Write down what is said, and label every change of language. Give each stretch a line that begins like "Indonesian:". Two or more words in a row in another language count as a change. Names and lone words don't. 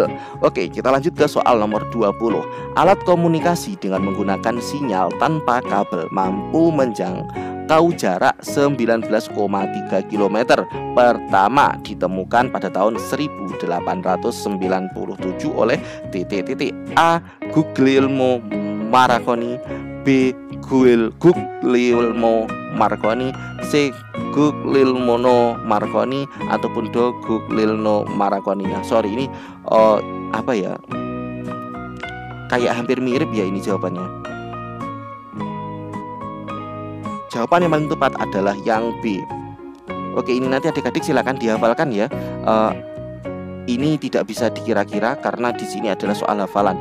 Indonesian: Oke, kita lanjut ke soal nomor 20. Alat komunikasi dengan menggunakan sinyal tanpa kabel mampu menjangkau jarak 19,3 km. Pertama ditemukan pada tahun 1897 oleh A. Guglielmo Marconi, B. Guglielmo Marconi, C. Guglielmo Marconi, ataupun D. Guglielmo Marconi. Nah, sorry ini apa ya? Kayak hampir mirip ya ini jawabannya. Jawaban yang paling tepat adalah yang B. Oke, ini nanti adik-adik silakan dihafalkan ya. Ini tidak bisa dikira-kira karena di sini adalah soal hafalan.